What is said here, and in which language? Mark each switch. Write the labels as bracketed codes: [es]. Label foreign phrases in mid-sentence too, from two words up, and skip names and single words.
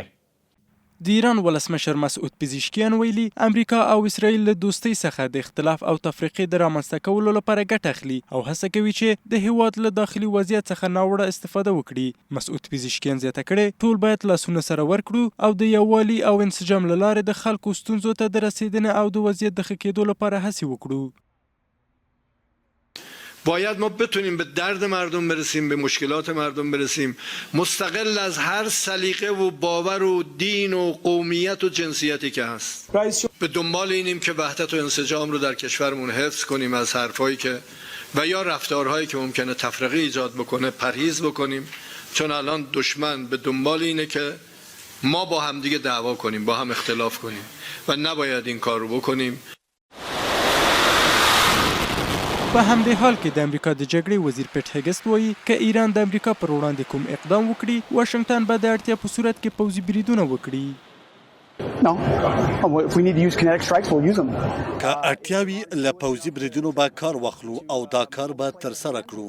[ps] د ایران ولسمشر مسعود پزشکیان ویلي امریکا او اسرائیل له دوستۍ څخه د اختلاف او تفریقې د رامنځته کولو لپاره ګټه اخلي او هڅه کوي چې د هیواد له داخلي وضعیت څخه ناوړه استفاده وکړي. مسعود پزشکیان زیاته کړې ټول باید لاسونه سره ورکړو او د یووالي او انسجام له لارې د خلکو ستونزو ته د رسیدنې او د وضعیت د ښه کېدو لپاره هڅې وکړو. [fa] باید ما بتونیم به درد مردم برسیم، به مشکلات مردم برسیم، مستقل از هر سلیقه و باور و دین و قومیت و جنسیتی که هست. به دنبال اینیم که وحدت و انسجام رو در کشورمون حفظ کنیم، از حرفایی که و یا رفتارهایی که ممکنه تفرقه ایجاد بکنه پرهیز بکنیم، چون الان دشمن به دنبال اینه که ما با هم دیگه دعوا کنیم، با هم اختلاف کنیم و نباید این کار رو بکنیم. [ps] په همدې حال کې د امریکا د جګړې وزیر پیټ هګست وایي که ایران د امریکا پر وړاندې کوم اقدام وکړي واشنګټن به د اړتیا په صورت کې پوځي بریدونه وکړي. که اړتیا وي له پوځي بریدونو به کار واخلو او دا کار به ترسره کړو.